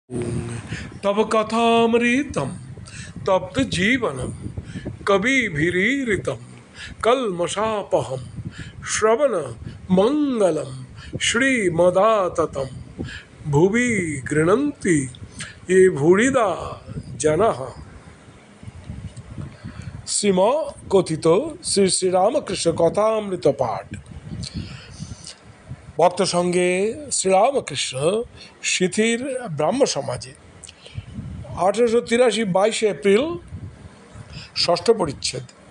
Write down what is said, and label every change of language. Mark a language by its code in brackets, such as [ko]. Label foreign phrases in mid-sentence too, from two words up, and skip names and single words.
[sa] तव कथामृतं तप्त जीवनम कविभिरीरितं कल्मषापहं श्रवण मंगलम श्रीमदाततं भुवि गृह्णन्ति ये भूरिदा जनः। [bn] শ্রীম কথিত শ্রী শ্রীরামকৃষ্ণ কথামৃত পাঠ। ভক্ত সঙ্গে শ্রীরামকৃষ্ণ শিথির ব্রাহ্ম সমাজে 1883 22 এপ্রিল ষষ্ঠ পরিচ্ছেদ।